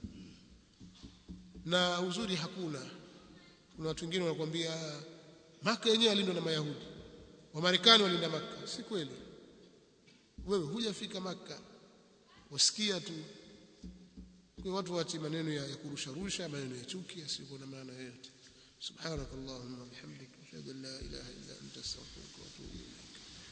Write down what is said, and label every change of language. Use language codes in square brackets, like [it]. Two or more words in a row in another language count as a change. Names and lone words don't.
[sw] Na uzuri hakuna, kuna watu wengine wanakuambia Makka yenyewe alindwa na Mayahudi, wa Marekani walinda Makka. Si kweli, wewe hujafika Makka, wasikia tu. Kwa watu waache maneno ya kurusha maneno ya chuki yasiyo na maana yoyote. [ar] سبحانك اللهم وبحمدك أشهد أن لا إله إلا أنت أستغفرك وأتوب إليك.